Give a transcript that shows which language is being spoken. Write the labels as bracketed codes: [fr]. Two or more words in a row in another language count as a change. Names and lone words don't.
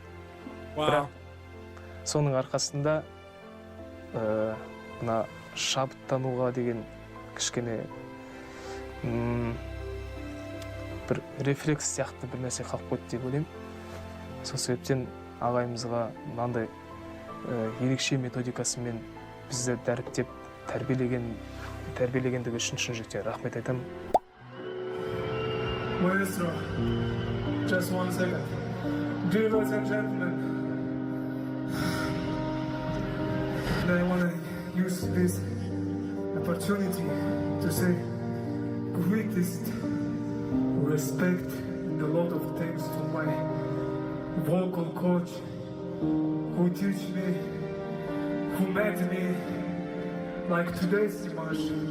[kk] Бірақ соның арқасында мына шабыттануға деген кішкене бір рефлекс сияқты бір нәрсе қалып қойды деп ойлаймын. Сол себептен ағайымызға мынандай ерекше методикасымен бізді дәріптеп тәрбиелегендігі үшін шын жүректен рахмет айтамын. [en] Maestro, just 1 second. Dear ladies and gentlemen, I want to use this opportunity to say greatest respect and a lot of thanks to my vocal coach who teach me, who met me like today's Dimash.